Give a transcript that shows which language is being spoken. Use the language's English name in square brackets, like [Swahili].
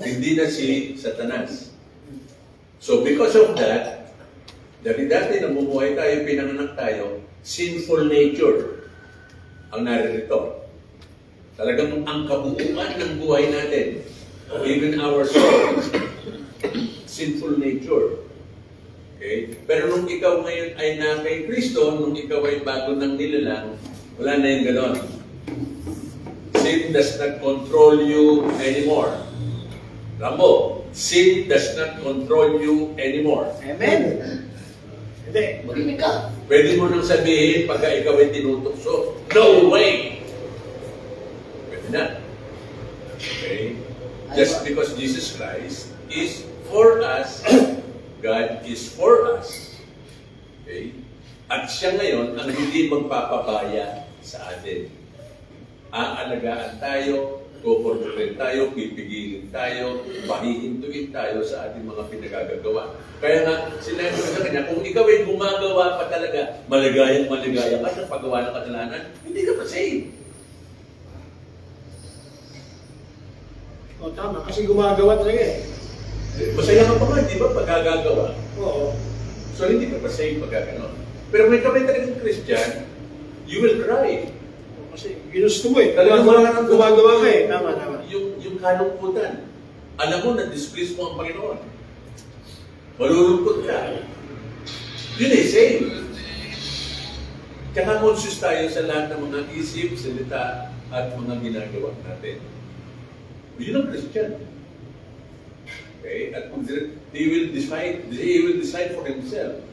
[Filipino] Hindi na si Satanas. [English] So, because of that, [Filipino] dati namumuhay tayo, pinanganak tayo, sinful nature ang naririto. Talagang ang kabuuan ng buhay natin, [English] even our soul, sinful nature. [Filipino] Okay? Pero nung ikaw ngayon ay na kay Kristo, nung ikaw ay bago ng nilalang, wala na yung ganon. [English] Sin does not control you anymore. Rambo, sin does not control you anymore. Amen. [Filipino] Hindi. Marinig ka. Pwede mo nang sabihin pagka ikaw ay tinutukso, [English] no way! [Filipino] Pwede na. Okay? [English] Just because Jesus Christ is for us, God is for us. Okay? [Filipino] At siya ngayon ang hindi magpapabaya sa atin. Aalagaan tayo, kukontrolin tayo, pipigilin tayo, pahihintuin tayo sa ating mga pinagagagawa. Kaya nga, sinabi ko sa kanya, kung ikaw ay gumagawa pa talaga, maligayang maligaya ka sa paggawa ng kasalanan, hindi ka pa saved. O tama, kasi gumagawa talaga eh. Masaya ka pa nga, di ba, pagkagagawa? Oo. So, hindi ka pa saved pagkaganon. Pero may kamay talagang Christian, [English] you will cry. [Filipino] Kasi ginusto mo eh. Talagang Gumagawa ka eh. Tama. Yung kalungkutan. Alam mo na displease mo ang Panginoon. Malulungkot ka. Yun ay same. Kaya conscious tayo sa lahat ng mga isip, salita, at mga ginagawa natin. Yun ang Christian. Okay? [English] At they will decide for themselves.